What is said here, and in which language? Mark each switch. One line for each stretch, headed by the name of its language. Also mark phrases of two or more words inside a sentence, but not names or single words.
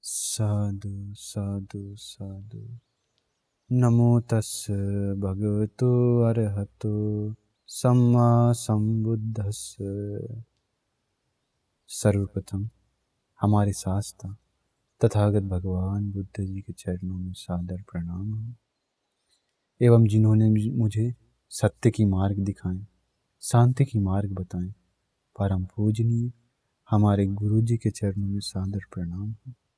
Pali: साधु साधु साधु। नमो तस्स भगवतो अरहतो सम्मा संबुद्धस्स।
Hindi: सर्वप्रथम हमारे शास्त्र तथागत भगवान बुद्ध जी के चरणों में सादर प्रणाम हो, एवं जिन्होंने मुझे सत्य की मार्ग दिखाएं, शांति की मार्ग बताएं, परम पूजनीय हमारे गुरु जी के चरणों में सादर प्रणाम हो।